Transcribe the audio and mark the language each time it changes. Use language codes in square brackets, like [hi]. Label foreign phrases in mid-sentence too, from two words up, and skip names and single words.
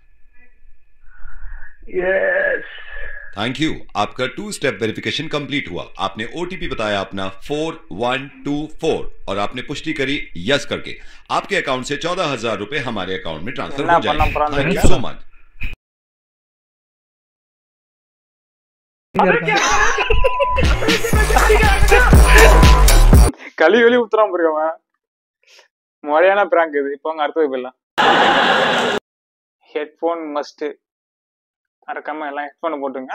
[en] यस. thank you. [hi] आपका [en] 2 step verification complete [hi] हुआ। आपने ओटीपी बताया अपना 4124 और आपने पुष्टि करी यस करके। आपके अकाउंट से 14,000 रुपए हमारे अकाउंट में ट्रांसफर हो जाएंगे। [en] thank you so much. [ta] களி ஊத்துறான் போயிருக்கவன். முறையான பிராங்க் இது. இப்போ அடுத்தது போயிடலாம். [en] headphone must. [ta] மறக்காம எல்லாம் ஹெட்போன் போட்டுங்க.